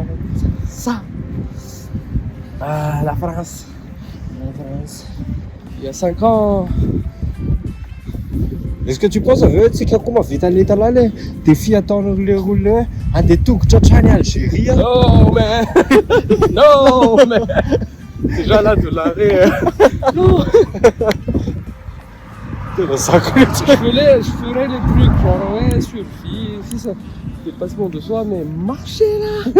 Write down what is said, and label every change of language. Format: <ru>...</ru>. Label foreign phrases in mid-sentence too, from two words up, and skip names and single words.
<fr>Ça. Ah, la France. La France. Il y a 5 ans. Est-ce que tu penses</fr> <mg>tsika koa mahavita ny entana</mg> <fr>le défi</fr> <mg>ataon'le olona andeha tongotra hatrany Algérie?</mg> <fr>Non, mais. Non, mais. Déjà là, de l'arrêt. Non. Je ferais les trucs, genre, ouais, survie, si ça. Dépassement de soi, mais marcher là.</fr>